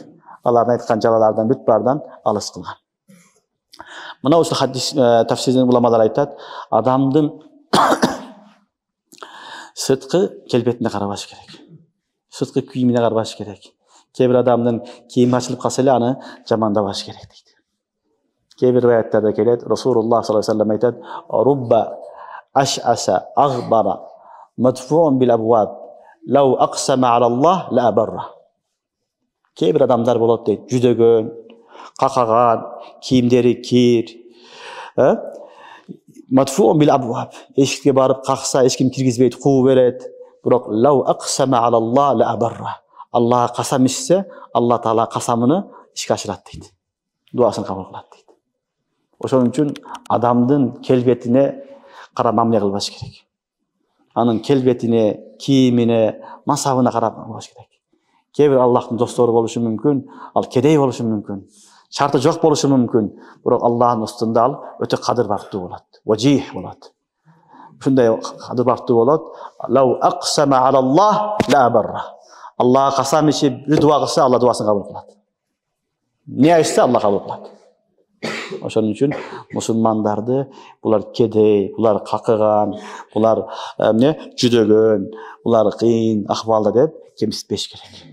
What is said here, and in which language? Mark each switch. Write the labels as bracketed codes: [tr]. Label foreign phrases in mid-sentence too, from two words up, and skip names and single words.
[ky] Алардын айткан жалалардан бүт бардан алыс кылган. Мына ушул хадис тафсирдин уламалар айтат, адамдын сырткы келбетине карабаш керек. Сырткы кийимине карабаш керек. Кээ бир адамдын кийими ачылып калса эле аны жамандабаш керек дейт. Кээ бир аяттарда келет, [ar] رسول الله صلى الله عليه وسلم айтат: "رب أشعث أغبر مدفوع بالأبواب, لو أقسم على الله لأبره." [ky] Кээ бир адамдар болот дейт, жүдөгөн, какаган, кийимдери кир, [ar] مدفوع بالأبواب, [ky] эшикке барып какса, эч ким киргизбейт, куу берет. [ar] Бирок لو أقسم على الله لأبره. [ky] Аллах касам ичсе, Алла таала касамыны ишке ашырат дейт. Дуасын кабыл кылат дейт. Ошон үчүн адамдын келбетине карап мамиле кылбаш керек. Анын келбетине, кийимине, масабына карап кылбаш керек. Кээ бир Аллахтын достору болушу мүмкүн, ал кедей болушу мүмкүн, шарты жок болушу мүмкүн, бирок Аллахтын устунда ал өтө кадыр барктуу болот. Важих болот. Ушундай кадыр барктуу болот. [ar] لو أقسم على الله لأبره. [ky] Аллах касам ичип бир дуа кылса, Алла дуасын кабыл кылат. Не айтса, Алла кабыл кылат. Ошон үчүн мусулмандарды булар кедей, булар какыган, булар жүдөгөн, булар кыйын акыбалда деп кемситпеш керек.